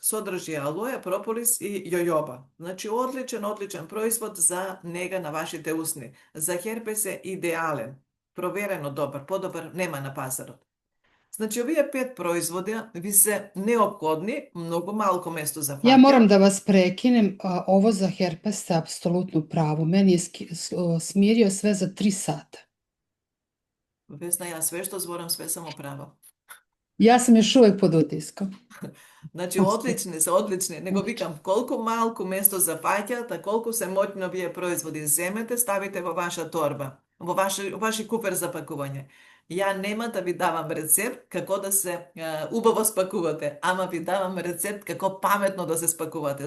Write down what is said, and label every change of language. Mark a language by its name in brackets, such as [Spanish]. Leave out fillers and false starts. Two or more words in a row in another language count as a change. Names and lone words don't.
[Macedonian] Содржи алоја, прополис и јојоба. Значи, одличен производ за нега на вашите усни. За херпес е идеален. Проверено добар, подобар нема на пазарот. Значи, овие 5 производи ви се неопходни, многу малку место за фаќа. [Serbian] Ja moram da vas prekinem, ovo za herpes ste apsolutno pravo. Meni je smirio sve za 3 sata. [Macedonian] Весна, ја све што зборам, све само право. [Serbian] Ja sam još uvek pod utiskom. [Macedonian] Значи, одлични се, одлични. Него викам, колку малку место за фаќа, колку се моќно вие производи земете, ставите во ваша торба, во ваши куфер за пакување. Ја нема да ви давам рецепт како да се убаво спакувате, ама ви давам рецепт како паметно да се спакувате.